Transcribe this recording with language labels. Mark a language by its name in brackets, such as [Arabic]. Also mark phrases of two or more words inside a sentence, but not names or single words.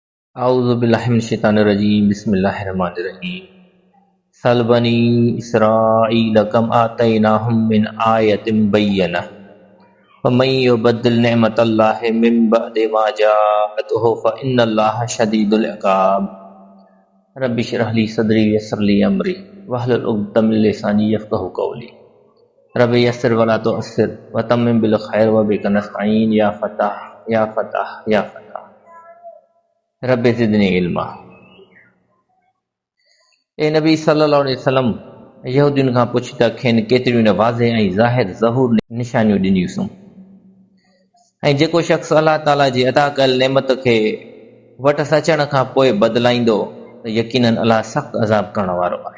[Arabic] أعوذ بالله من الشيطان الرجيم بسم الله الرحمن الرحيم سل بني إسرائيل كم آتيناهم من آية بينة ومن يبدل نعمة الله من بعد ما جاءته فإن الله شديد العقاب رب اشرح لي صدري ويسر لي أمري واحلل عقدة من لساني يفقهوا قولي رب يسر ولا تعسر وتمم بالخير وبك نستعين يا فتاح يا فتاح يا فتاح رب زدني علما. [Sindhi] ए नबी [Arabic] صلى الله عليه وسلم [Sindhi] यहूदियुनि खां पुछ त खेनि केतिरियूं न वाज़िह ऐं ज़ाहिर ज़हूर निशानियूं ॾिनियूंसि ऐं जेको शख़्स अलाह ताला जी अता कयल नेमत खे वटि अचण खां पोइ बदिलाईंदो त यकीनन अलाह सख़्त अज़ाब करण वारो आहे।